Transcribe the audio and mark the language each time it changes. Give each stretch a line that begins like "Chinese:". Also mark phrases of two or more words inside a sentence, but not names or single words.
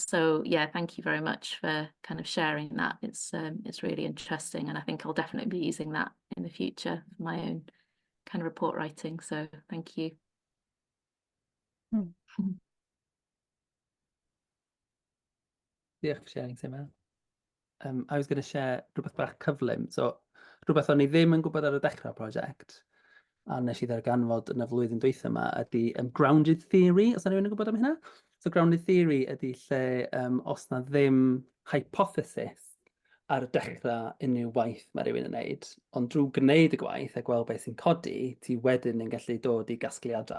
English: So yeah, thank you very much for kind of sharing that. It's really interesting, and I think I'll definitely be using that in the future for my own kind of report writing. So thank you. Diolch for sharing, Sima. I was going to share
Welsh: rhywbeth bach cyflym. So rhywbeth o'n i ddim yn gwybod ar y dechrau'r prosiect, a nes i ddarganfod yn y flwyddyn dwytha yma, ydy
English: grounded theory,
Welsh: os yna rhywun yn gwybod am hynna? So
English: grounded theory
Welsh: ydy lle os na ddim hypothesis ar y dechrau unrhyw waith mae rhywun yn wneud, ond drwy gwneud y gwaith a gweld beth sy'n codi, ti wedyn yn gallu dod i gasgliadau.